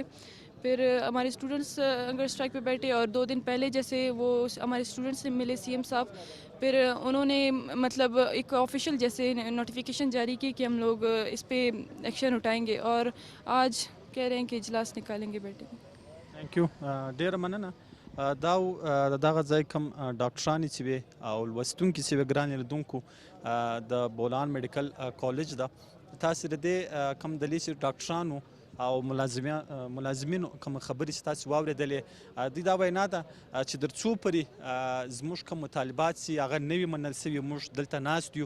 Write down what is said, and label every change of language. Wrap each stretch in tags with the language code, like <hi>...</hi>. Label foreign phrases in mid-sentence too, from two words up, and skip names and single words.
<ur>پھر ہمارے اسٹوڈنٹس</ur> <en>hunger strike</en> <ur>پہ بیٹھے، اور 2 دن پہلے جیسے وہ ہمارے اسٹوڈنٹس سے ملے سی ایم صاحب، پھر انہوں نے مطلب ایک آفیشیل جیسے نوٹیفیکیشن جاری کی کہ ہم لوگ اس پہ ایکشن اٹھائیں گے، اور آج کہہ رہے ہیں کہ اجلاس نکالیں گے بیٹے.</ur> <en>Thank you.</en> <ps>ډیره مننه. دا دغه ځای کوم ډاکټرانې چې وې او لوستونکي چې وې ګرانې لیدونکو د بولان میډیکل کالج ده. تاسو د دې کوم دلیل چې ډاکټرانو او ملازمینو کوم خبرې چې تاسو واورېدلې، دوی دا وینا ده چې تر څو پورې زموږ کوم مطالبات چې هغه نه وي منل سوي، موږ دلته ناست یو.</ps>